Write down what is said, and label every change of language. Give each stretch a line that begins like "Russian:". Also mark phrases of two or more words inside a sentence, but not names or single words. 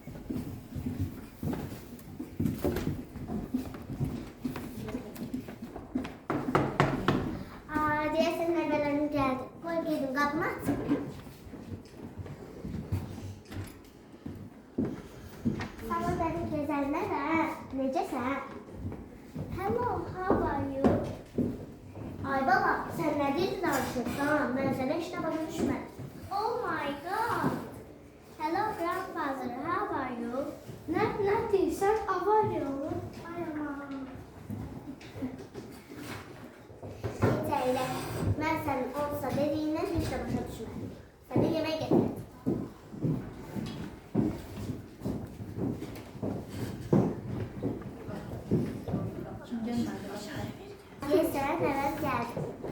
Azerbaijani: Deyəsən nəvələrim gəldi. Qoy gedim, qapımı açım. Salam mənim gözəl nəvə, necəsən?
English: Hello, how are you?
Azerbaijani: Ay baba, sən nə deyirsən danışırsan? Mən sənə heç nə başa düşmədim.
English: Oh my god. Hello grandfather, how are you?
Azerbaijani: Nə deyirsən, avariya olur? Ay aman. Elə, mən sənin olsa dediyindən heç də başa düşmədim. Sənə yemək gətirdim. Deyəsən, nəvəm gəldi.